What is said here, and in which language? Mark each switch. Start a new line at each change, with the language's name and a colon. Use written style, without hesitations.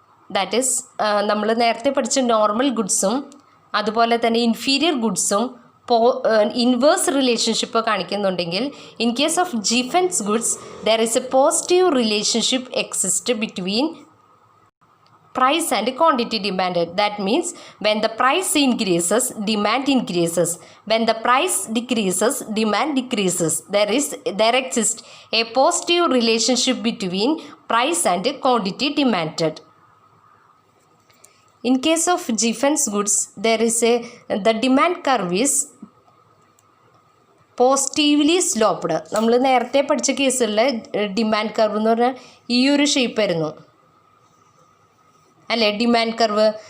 English: that is
Malayalam: നമ്മൾ നേരത്തെ പഠിച്ച നോർമൽ ഗുഡ്സും അതുപോലെ തന്നെ inferior ഗുഡ്സും inverse relationship കാണിക്കുന്നുണ്ടെങ്കിൽ
English: In case of Giffen's goods there is a positive relationship exist between price and quantity demanded. That means when the price increases, demand increases. When the price decreases, demand decreases. There exists a positive relationship between price and quantity demanded. In case of Giffen's goods, the demand curve is positively sloped.
Malayalam: നമ്മൾ നേരത്തെ പഠിച്ച കേസുകളിലെ demand curve എന്ന് പറഞ്ഞാൽ ഈ ഒരു ഷേപ്പായിരുന്നു അല്ലേ demand curve.